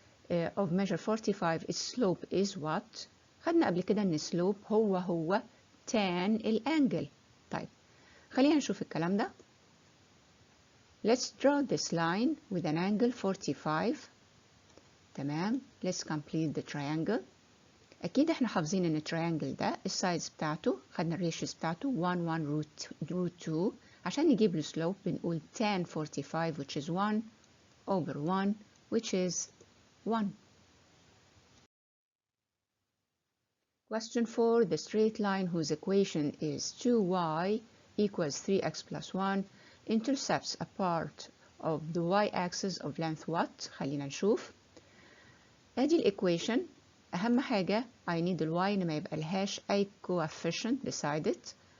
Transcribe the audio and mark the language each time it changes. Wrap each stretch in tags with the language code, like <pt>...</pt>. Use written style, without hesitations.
<en>of measure 45 its slope is what؟</en> <ar>خدنا قبل كده ان slope هو tan الانجل. طيب خلينا نشوف الكلام ده.</ar> <en>Let's draw this line with an angle 45.</en> <ar>تمام.</ar> <en>Let's complete the triangle.</en> <ar>أكيد احنا حافظين ان التريانجل ده السايدز بتاعته خدنا الريشيوز بتاعته 1 root 2 عشان نجيب له slope بنقول tan 45</ar> <en>which is 1 over 1 which is 1. Question 4. The straight line whose equation is 2y equals 3x plus 1 intercepts a part of the y-axis of length what؟</en> <ar>خلينا نشوف. ادي الإيكويشن. أهم حاجة</ar> <en>I need the y</en> <ar>إن ما يبقى لهاش أي</ar> <en>coefficient beside it.</en>